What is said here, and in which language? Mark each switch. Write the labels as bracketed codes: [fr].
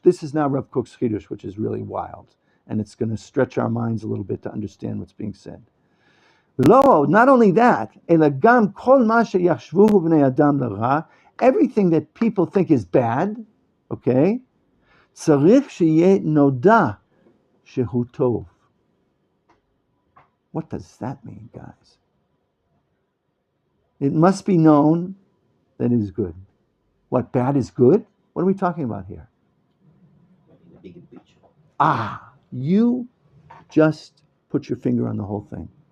[en] This is now Rav Kook's Chidush, which is really wild. And it's going to stretch our minds a little bit to understand what's being said. [he] V'lo od, [en] not only that, [he] ela gam kol ma sheyashvuhu b'nei adam l'ra, [en] everything that people think is bad, okay? [he] צריך שיהיה נודע שהוא טוב. [en] What does that mean, guys? It must be known that it is good. What, bad is good? What are we talking about here? In the bigger picture. You just put your finger on the whole thing.